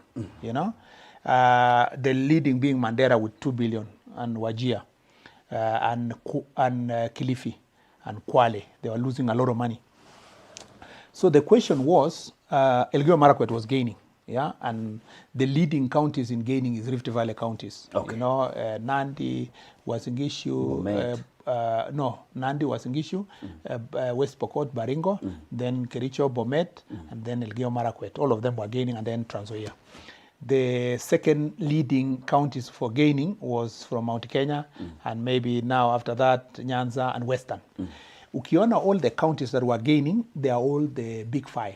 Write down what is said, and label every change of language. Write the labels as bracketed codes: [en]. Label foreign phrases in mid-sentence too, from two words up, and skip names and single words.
[en] You know, the leading being Mandera with $2 billion, and Wajir, and Kilifi and Kwale. They were losing a lot of money. So the question was, Elgeyo Marakwet was gaining. Yeah, and the leading counties in gaining is Rift Valley counties. Okay. You know, Nandi, Uasin Gishu, Nandi, Uasin Gishu, West Pokot, Baringo, then Kericho, Bomet, and then Elgeyo Marakwet. All of them were gaining, and then Trans Nzoia. The second leading counties for gaining was from Mount Kenya, and maybe now after that, Nyanza and Western. Ukiona all the counties that were gaining, they are all the big five.